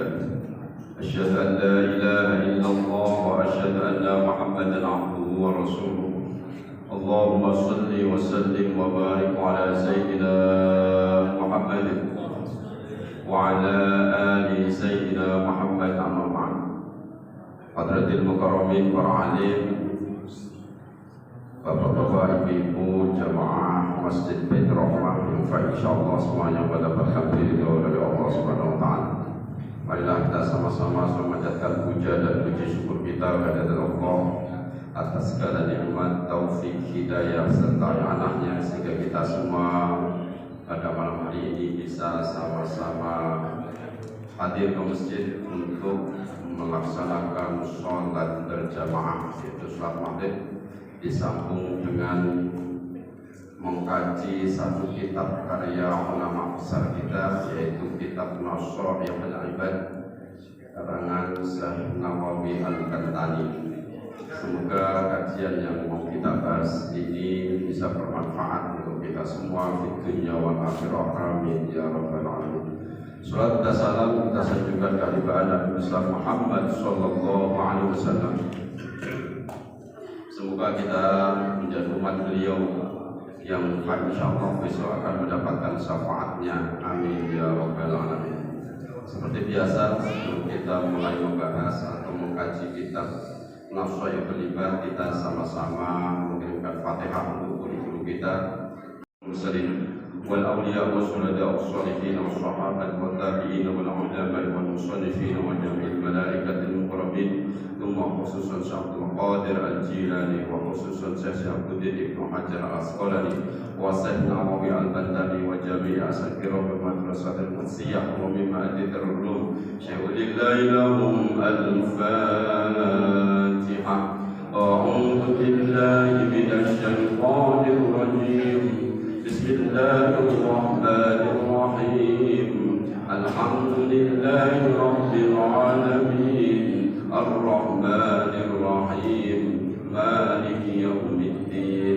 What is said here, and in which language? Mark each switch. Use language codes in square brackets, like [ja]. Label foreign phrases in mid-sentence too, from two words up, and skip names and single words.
[ar] أشهد أن لا إله إلا الله وأشهد أن محمدا عبده ورسوله. اللهم صل وسلم وبارك على سيدنا محمد وعلى آل سيدنا محمد أما بعد. حضرات المكرمين, [id] para alim, bapak-bapak, ibu-ibu, jamaah Masjid Bait Rahmah yang insyaallah semuanya mendapatkan ridho dari Allah [ar] سبحانه وتعالى. [id] Marilah kita sama-sama memanjatkan puja dan puji syukur kita kepada Allah atas segala nikmat, taufik, hidayah serta anaknya sehingga kita semua pada malam hari ini bisa sama-sama hadir ke masjid untuk melaksanakan sholat berjamaah, yaitu sholat maghrib, disambung dengan mengkaji satu kitab karya ulama besar kita, yaitu kitab Nawawi al-Ibad karangan Syekh Nawawi Al-Kantani. Semoga kajian yang mau kita bahas ini bisa bermanfaat untuk kita semua di [ar] الدنيا والآخرة. آمين يا رب العالمين. [id] Salat dan salam kita sanjungkan kehadiran Nabi besar Muhammad [ar] صلى الله عليه وسلم. [id] Semoga kita menjadi umat beliau yang insyaallah besok akan mendapatkan syafaatnya. [ar] آمين يا رب العالمين. [id] Seperti biasa, sebelum kita mulai membahas atau mengkaji kitab Nawawi al-Ibad, kita sama-sama mengirimkan Fatihah untuk guru-guru kita, [ar] المسلمين والأولياء والشهداء والصالحين والصحابة والتابعين والعلماء والمصنفين وجميع الملائكة المقربين ثم خصوصا الشيخ عبد القادر الجيلاني وخصوصا الشيخ عبد ابن حجر العسقلاني والشيخ نووي البنتاني وجميع أساتذة مدرسة القدسية ومن معاد العلوم. شيء لله لهم الفاتحة. أعوذ بالله من الشيطان الرجيم. بسم الله الرحمن الرحيم. الحمد لله رب العالمين الرحمن الرحيم مالك يوم الدين.